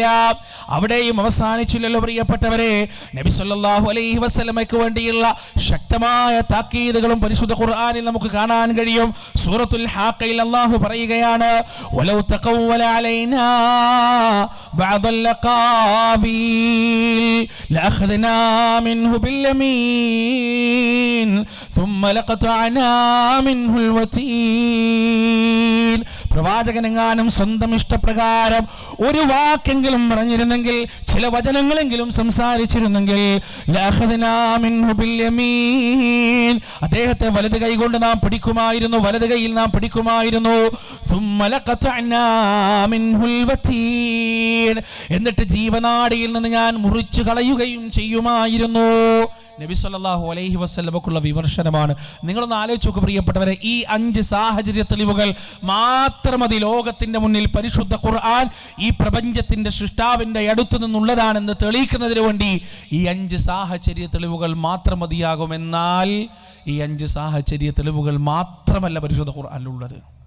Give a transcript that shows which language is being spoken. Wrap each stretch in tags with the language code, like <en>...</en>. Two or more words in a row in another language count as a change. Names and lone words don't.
<ml>അവിടെയും അവസാനിച്ചില്ലല്ലോ പ്രിയപ്പെട്ടവരെ. നബി</ml> <ar>صلى الله عليه وسلم</ar> <ml>വേണ്ടിയുള്ള ശക്തമായ താക്കീതുകളും പരിശുദ്ധ ഖുർആനിൽ നമുക്ക് കാണാൻ കഴിയും. സൂറത്തുൽ ഹാഖയിൽ അല്ലാഹു പറയുകയാണ്,</ml> <ar>ولو تقول علينا بعض الأقاويل لأخذنا منه باليمين ثم لقطعنا منه الوتين.</ar> <ml>പ്രവാചകനെങ്ങാനും സ്വന്തം ഇഷ്ടപ്രകാരം ഒരു വാക്കെങ്കിലും പറഞ്ഞിരുന്നെങ്കിൽ, ചില വചനങ്ങളെങ്കിലും സംസാരിച്ചിരുന്നെങ്കിൽ,</ml> <ar>لأخذنا منه باليمين,</ar> <ml>അദ്ദേഹത്തെ വലത് കൈ കൊണ്ട് നാം പിടിക്കുമായിരുന്നു, വലത് കൈയിൽ നാം പിടിക്കുമായിരുന്നു.</ml> <ar>ثم لقطعنا منه الوتين,</ar> <ml>എന്നിട്ട് ജീവനാഡിയിൽ നിന്ന് ഞാൻ മുറിച്ചു കളയുകയും ചെയ്യുമായിരുന്നു. നബി</ml> <ar>صلى الله عليه وسلم</ar> <ml>വിമർശനമാണ്. നിങ്ങളൊന്ന് ആലോചിച്ച് നോക്ക് പ്രിയപ്പെട്ടവരെ, ഈ 5 സാഹചര്യ തെളിവുകൾ മാത്രം മതി ലോകത്തിന്റെ മുന്നിൽ പരിശുദ്ധ ഖുർആൻ ഈ പ്രപഞ്ചത്തിന്റെ സൃഷ്ടാവിന്റെ അടുത്തു നിന്നുള്ളതാണെന്ന് തെളിയിക്കുന്നതിന് വേണ്ടി ഈ 5 സാഹചര്യ തെളിവുകൾ മാത്രം മതിയാകുമെന്നാൽ ഈ 5 സാഹചര്യ തെളിവുകൾ മാത്രമല്ല പരിശുദ്ധ ഖുർആനിലുള്ളത്.</ml>